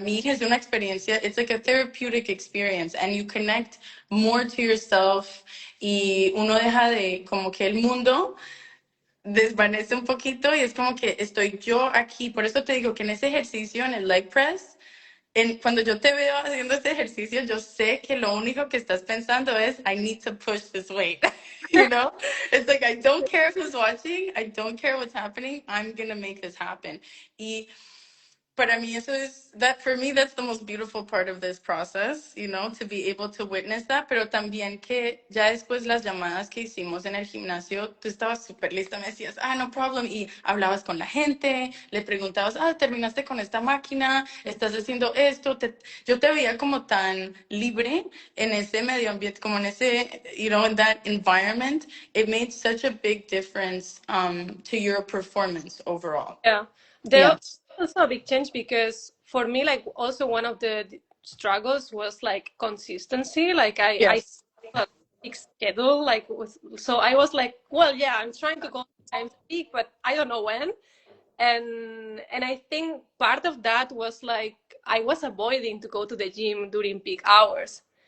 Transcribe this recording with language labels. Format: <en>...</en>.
<es>mí es una experiencia, it's like a therapeutic experience, and you connect more to yourself y uno deja de como que el mundo desvanece un poquito y es como que estoy yo aquí. Por eso te digo que en ese ejercicio, en el leg press, cuando yo te veo haciendo este ejercicio, yo sé que lo único que estás pensando es, I need to push this weight.</es> <en>You know? It's like, I don't care who's watching. I don't care what's happening. I'm going to make this happen.</en> <es>Y para mí eso es, that for me that's the most beautiful part of this process, you know, to be able to witness that, pero también que ya después las llamadas que hicimos en el gimnasio, tú estabas súper lista, me decías, no problem, y hablabas con la gente, le preguntabas, terminaste con esta máquina, estás haciendo esto, yo te veía como tan libre en ese medio ambiente, como en ese, you know, in that environment, it made such a big difference to your performance overall.</es> <en>yeah. There Yes. also a big change because for me, like also one of the struggles was like consistency. Like I Yes. a fixed schedule, like so I was like, well, yeah, I'm trying to go times a week, but I don't know when. And I think part of that was like I was avoiding to go to the gym during peak hours.</en>